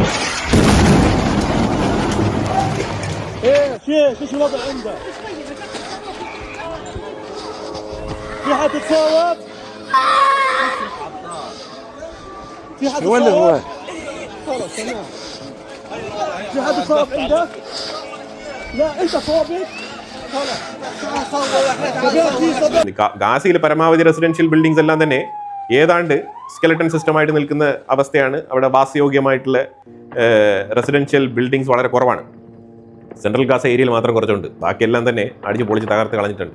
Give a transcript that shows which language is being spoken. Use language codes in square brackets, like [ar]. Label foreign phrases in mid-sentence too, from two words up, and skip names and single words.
[ar] ايه شو الوضع عندك؟ في حد تصاوب؟ في حد وين هو؟ خلص تمام. في حد تصاوب عندك؟ لا انت صوبت [ml] ഗാസയിൽ പരമാവധി [en] residential buildings [ml] എല്ലാം തന്നെ ഏതാണ്ട് [en] skeleton system [ml] നിൽക്കുന്ന അവസ്ഥയാണ്. അവിടെ വാസയോഗ്യമായിട്ടുള്ള [en] residential buildings [ml] വളരെ കുറവാണ്. [en] Central Gaza area [ml] മാത്രം കുറച്ചുണ്ട്. ബാക്കിയെല്ലാം തന്നെ അടിച്ച് പൊളിച്ച് തകർത്ത് കളഞ്ഞിട്ടുണ്ട്.